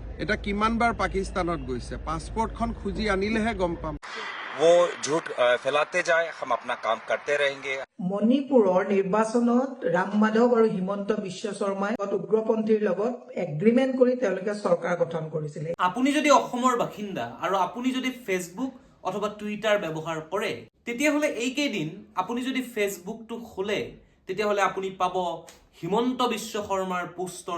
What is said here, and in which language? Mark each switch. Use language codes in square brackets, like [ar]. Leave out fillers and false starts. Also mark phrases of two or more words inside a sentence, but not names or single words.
[as] এটা কিমানবাৰ পাকিস্তানত গৈছে পাছপোৰ্টখন খুজি আনিলেহে গম পাম [hi] वो झूठ फैलाते जाए हम अपना काम करते रहेंगे [as] মণিপুৰৰ নিৰ্বাচনত ৰাম মাধৱ আৰু হিমন্ত বিশ্ব শৰ্মাই উগ্ৰপন্থীৰ লগত এগ্ৰিমেণ্ট কৰি তেওঁলোকে চৰকাৰ গঠন কৰিছিলে আপুনি যদি অসমৰ বাসিন্দা আৰু আপুনি যদি ফেচবুক অথবা টুইটাৰ ব্যৱহাৰ কৰে তেতিয়াহ'লে এইকেইদিন আপুনি যদি ফেচবুকটো খোলে তেতিয়াহ'লে আপুনি পাব হিমন্ত বিশ্ব শৰ্মাৰ পোষ্টৰ